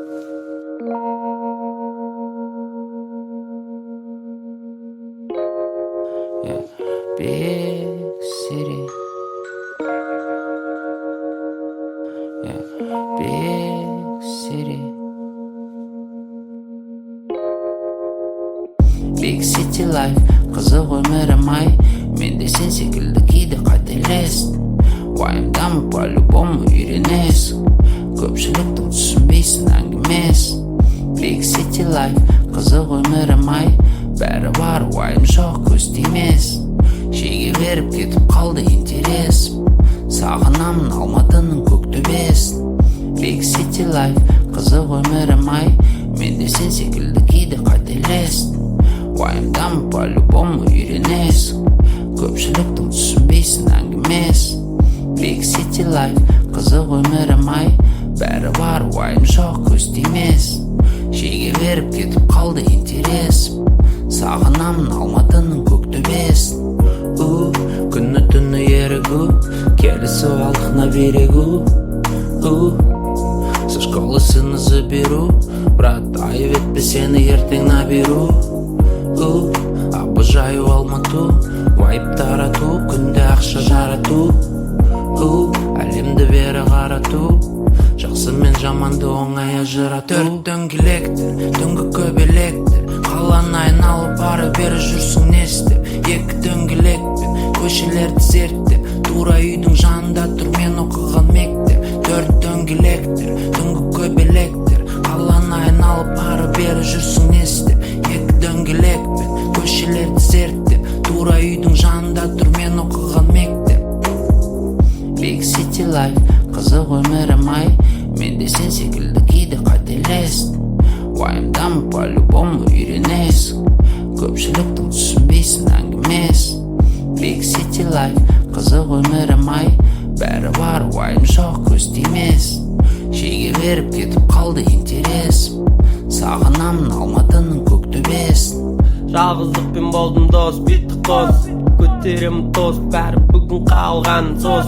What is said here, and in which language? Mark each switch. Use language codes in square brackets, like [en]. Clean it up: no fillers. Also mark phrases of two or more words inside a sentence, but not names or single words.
[en] Yeah. Big city. Yeah. Big city. Big city life. [kk] Қызық өмірім ай. Мен де сен секілді кейде қателестім. Уайымдамы по-любому үйренесің. Көпшілікті түсінбейсің әңгімесін. [en] Big city life, [kk] қызық өмірім ай. Бәрі бар, уайым жоқ, көз тимес. Шеге беріп кетіп қалды интерес. Сағынамын Алматының көк төбесін. [en] Big city life, [kk] қызық өмірім ай. мен де сен секілді кейде қателестім. Уайымдамы по-любому үйренесің. Көпшіліктің түсінбейсің әңгімесін. [en] Big city life, [kk] қызық өмірім ай. Бәрі бар, уайым жоқ, көз тимесін. Шеге беріп кетіп қалды интересім. Сағынамын Алматының көк төбесін. Күні түні ерігу, келісіп алдық [ru] на берегу. Со школы сыны заберу, брат, [kk] айып етпе сені ертең наберу. [ru] Обожаю Алмату, [kk] вайп тарату, күнде ақша жарату. Әлемді бері қарату, жақсы мен жаманды оңай ажырату. Төрт дөңгелектер, түнгі көбелектер, қаланы айналып ары бері жүрсің не істеп. Екі дөңгелекпен көшелерді зерттеп, тура үйдің жанында тұр мен оқыған мектеп. Төрт дөңгелектер, түнгі көбелектер, қаланы айналып ары бері жүрсің не істеп. Екі дөңгелекпен көшелерді зерттеп, тура үйдің жанында тұр мен оқыған мектеп. [en] Big city life, [kk] қызық өмірім ай. Мен де сен секілді кейде қателестім. Уайымдамы по-любому үйренесің. Көпшіліктің түсінбейсің әңгімесін. [en] Big city life, [kk] қызық өмірім ай. Бәрі бар, уайым жоқ, көз тимесін. Шеге беріп кетіп қалды интересім. Сағынамын Алматының көк төбесін. Жалғыздықпен болдым дос, битті қос. Көтеремін тост, бәрі бүгін қалған сос.